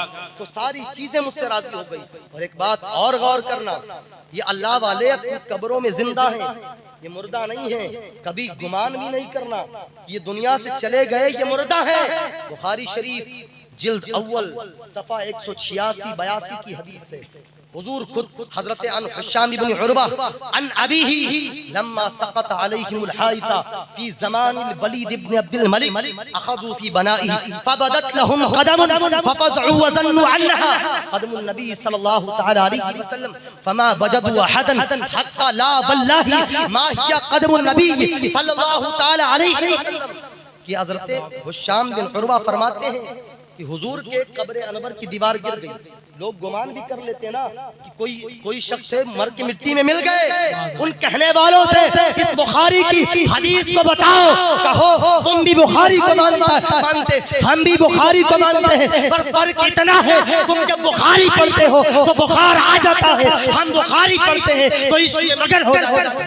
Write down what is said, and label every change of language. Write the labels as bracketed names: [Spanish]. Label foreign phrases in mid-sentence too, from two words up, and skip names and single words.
[Hindi] तो सारी चीजें मुझसे राजी हो गई। और एक बात और गौर करना, ये अल्लाह वाले अपनी कब्रों में जिंदा हैं, ये मुर्दा नहीं है। कभी गुमान भी नहीं करना ये दुनिया से चले गए, ये मुर्दा है। बुखारी शरीफ जिल्द अव्वल सफा 186-82 की हदीस है। हुजूर खुद [Arabic] حضرة هشام ابن عروة عن أبيه لما سقط عليهم الحائط في زمان الوليد ابن عبد الملك أخذوا في بنائه فبدت لهم قدم ففزعوا وظنوا أنها قدم النبي صلى الله تعالى عليه وسلم فما وجدوا أحدا حتى لا والله ما هي قدم النبي صلى الله تعالى عليه وسلم. [Hindi] कि हजरत हिशाम बिन उरवा फरमाते हैं कि हुजूर के कब्र अनवर की दीवार गिर गई। लोग गुमान भी कर लेते हैं ना कि कोई शख्स मर के मिट्टी में मिल गए। उन कहने वालों से इस बुखारी की हदीस को बताओ, कहो तुम भी बुखारी को मानते, हम भी बुखारी को मानते हैं, पर फर्क इतना है तुम जब बुखारी पढ़ते हो तो बुखार आ जाता है, हम बुखारी पढ़ते हैं तो इसमें मगन हो जाता है।